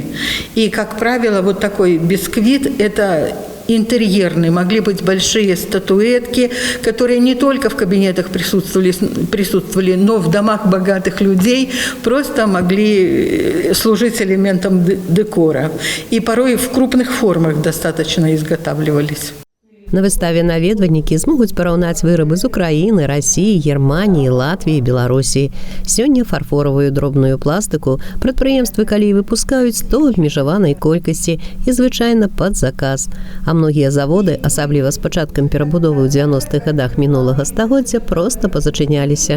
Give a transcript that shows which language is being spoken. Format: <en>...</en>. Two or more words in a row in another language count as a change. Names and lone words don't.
<ru>И, как правило, вот такой бисквит – это интерьерные, могли быть большие статуэтки, которые не только в кабинетах присутствовали, но в домах богатых людей просто могли служить элементом декора. И порой в крупных формах достаточно изготавливались.</ru> <be>На выставе наведвальнікі змогуць параўнаць вырабы з Украіны, Расіі, Германіі, Латвіі, Беларусі. Сёння фарфоравую дробную пластыку прадпрыемствы калі выпускаюць то ў абмежаванай колькасці і звычайна пад заказ. А многія заводы, асабліва з пачаткам перабудовы ў 90-х гадах мінулага стагоддзя, проста пазачыняліся.</be>